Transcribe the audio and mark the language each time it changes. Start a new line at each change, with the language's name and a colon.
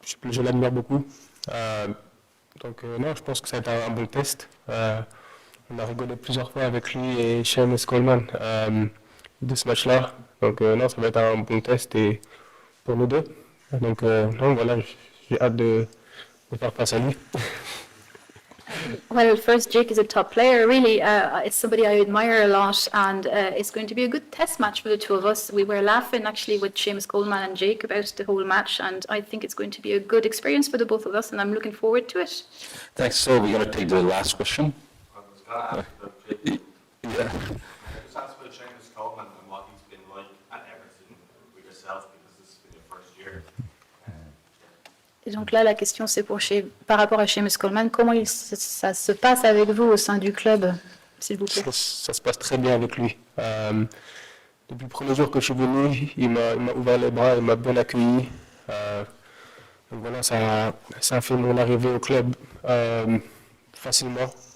French: Je l'admire beaucoup. Non, je pense que ça va être un bon test. On a rigolé plusieurs fois avec lui et Seamus Coleman de ce match-là. Donc non, ça va être un bon test et pour nous deux. Donc non, voilà, j'ai hâte de faire face à lui.
English: Well, first, Jake is a top player. Really, it's somebody I admire a lot, and it's going to be a good test match for the two of us. We were laughing actually with Seamus Coleman and Jake about the whole match, and I think it's going to be a good experience for the both of us, and I'm looking forward to it. Thanks. So we're going to take the last question. I was going to ask about Yeah. just ask about Seamus Coleman and what he's been like at Everton with yourself, because this has been your first year.
French: Et donc là, la question, c'est par rapport à Seamus Coleman, comment ça se passe avec vous au sein du club, s'il vous plaît? Ça se passe très bien avec lui. Depuis le premier jour que je suis venu, il m'a ouvert les bras, il m'a bien accueilli. Donc voilà, ça a fait mon arrivée au club facilement.